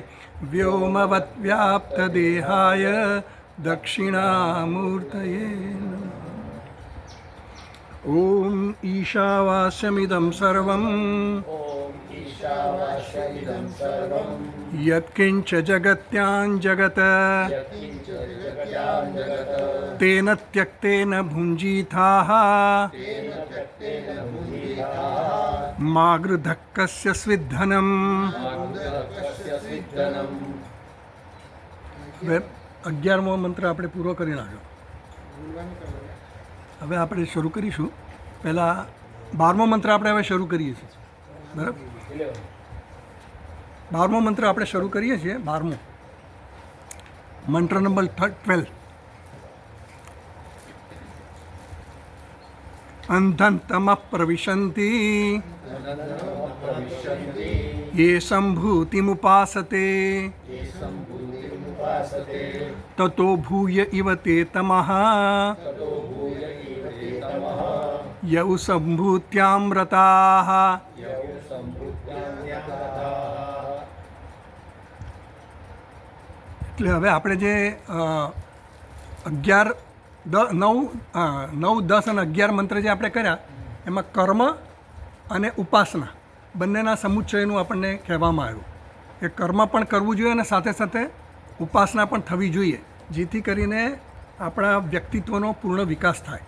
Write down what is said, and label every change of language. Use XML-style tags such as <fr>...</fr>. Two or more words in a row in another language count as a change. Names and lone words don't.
<sa>व्योमवद्व्याप्तदेहाय दक्षिणामूर्तये ओम ईशावास्यमिदं सर्वं यत्किञ्च जगत्यां जगत् तेन त्यक्तेन भुञ्जीथाः मा गृधः कस्य स्विद्धनम्।</sa> <gu>હવે 11મો મંત્ર આપણે પૂરો કરી નાખ્યો. હવે આપણે શરૂ કરીશું. પહેલાં 12મો મંત્ર આપણે હવે શરૂ કરીએ છીએ. બરાબર, 12મો મંત્ર આપણે શરૂ કરીએ છીએ. 12મો મંત્ર નંબર 12.</gu> <sa>અંધં તમઃ પ્રવિશન્તિ ये सम्भूतिमुपासते ततो भूय इव ते तमः यौ सम्भूत्यामृताः.</sa> <gu>એટલે હવે આપણે જે 11, 9, 10 અને 11 મંત્ર જે આપણે કર્યા એમાં કર્મ અને ઉપાસના બંનેના સમુચ્ચયનું આપણને કહેવામાં આવ્યું કે કર્મ પણ કરવું જોઈએ અને સાથે સાથે ઉપાસના પણ થવી જોઈએ, જેથી કરીને આપણા વ્યક્તિત્વનો પૂર્ણ વિકાસ થાય.</gu>